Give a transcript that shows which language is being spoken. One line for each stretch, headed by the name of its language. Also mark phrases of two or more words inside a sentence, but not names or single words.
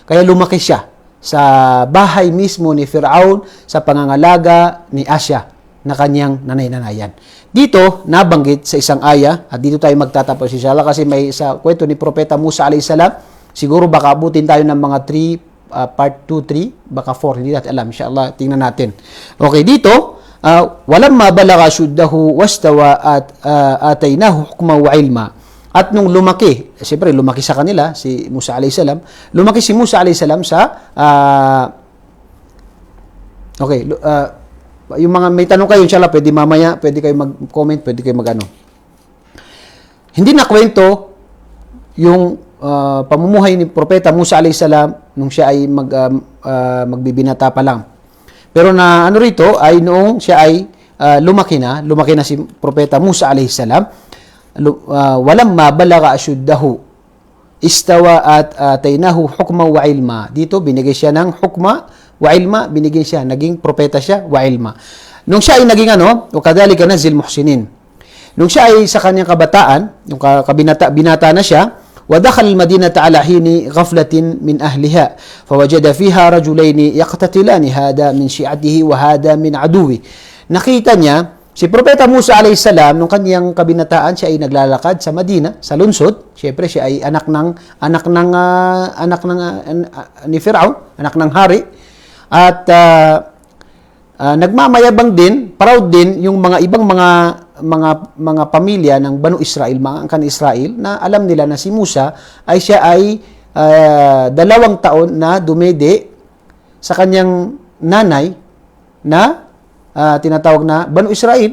Filipino: Kaya lumaki siya sa bahay mismo ni Firaun sa pangangalaga ni Asya na kanyang nanay-nanayan. Dito, nabanggit sa isang aya, at dito tayo magtatapos inshallah kasi may sa kwento ni Propeta Musa alayhis salam, siguro baka abutin tayo ng mga 3, part 2, 3, baka 4, hindi natin alam. Inshallah, tingnan natin. Okay, dito,
Arabic: ولما بلغ أشده واستوى آتيناه حكما وعلما.
Filipino: At nung lumaki, siyempre lumaki sa kanila, si Musa alayhis salam, lumaki si Musa alayhis salam sa, yung mga may tanong kayo, inshallah, pwede mamaya, pwede kayo mag-comment, pwede kayo mag-ano. Hindi na kwento yung pamumuhay ni Propeta Musa alayhis salam nung siya ay magbibinata pa lang. Pero na ano rito ay noong siya ay lumaki na si Propeta Musa alayhis salam,
Arabic: ولما بلغ أشده واستوى آتيناه حكما وعلما.
Filipino: Dito binigay siya ng
Arabic: حكما وعلما,
Filipino: binigyan siya, naging propeta siya,
Arabic: وعلما.
Filipino: Nung siya ay naging o
Arabic: كذلك نجزي المحسنين.
Filipino: Nung siya ay sa kanyang kabataan, yung binata na siya,
Arabic: ودخل المدينة على حين غفلة من أهلها فوجد فيها رجلين يقتتلان هذا من شيعته وهذا من عدوه.
Filipino: Nakita niya si Propeta Musa alayhis salam nung kanyang kabinataan, siya ay naglalakad sa Madina, sa lungsod. Siyempre siya ay anak ng ni Firaun, anak ng hari. At nagmamayabang din, proud din yung mga ibang mga pamilya ng Banu Israel, mga angkan Israel, na alam nila na si Musa ay siya ay 2 taon na dumede sa kanyang nanay na tinatawag na Banu Israel.